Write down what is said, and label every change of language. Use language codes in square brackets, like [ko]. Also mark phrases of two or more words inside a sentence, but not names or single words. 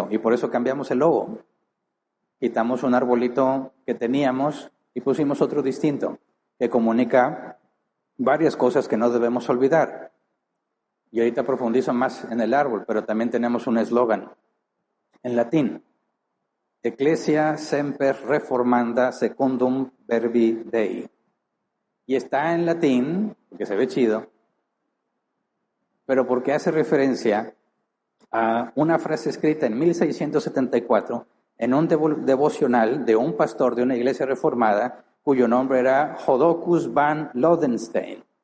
[es] Y por eso cambiamos el logo. Quitamos un arbolito que teníamos y pusimos otro distinto, que comunica varias cosas que no debemos olvidar. Y ahorita profundizo más en el árbol, pero también tenemos un eslogan en latín: [la] Ecclesia semper reformanda secundum verbi Dei. [es] Y está en latín, porque se ve chido, pero porque hace referencia a una frase escrita en 1674 en un devocional de un pastor de una iglesia reformada cuyo nombre era Jodocus van Lodenstein.